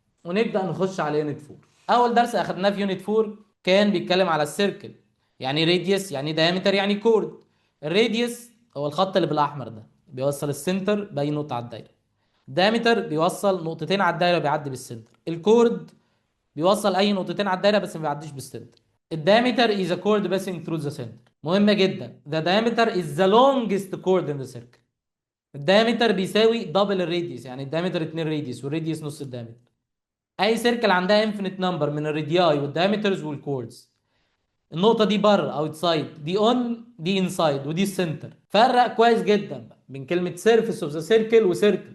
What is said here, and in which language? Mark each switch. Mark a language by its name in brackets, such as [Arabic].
[Arabic] ونبدا نخش على يونت 4. اول درس اخدناه في يونت 4 كان بيتكلم على السيركل، يعني راديوس، يعني دايمتر، يعني كورد. الراديوس هو الخط اللي بالاحمر ده بيوصل السنتر باي نقطه على الدايره. الدايمتر بيوصل نقطتين على الدايره بيعدي بالسنتر. الكورد بيوصل اي نقطتين على الدايره بس ما بيعديش بالسنتر. [English] الدايمتر is a chord passing through the center. [Arabic] مهمة جدا. [English] The diameter is the longest chord in the circle. [Arabic] الدايمتر بيساوي دبل الراديوس، يعني الدايمتر 2 راديوس والراديوس نص الدايمتر. اي سيركل عندها انفينيت نمبر من الرادياي والدايمترز والكوردز. النقطة دي بره اوتسايد، دي اون، دي انسايد، ودي السنتر. فرق كويس جدا بقى بين كلمة سيرفيس اوف ذا سيركل وسيركل.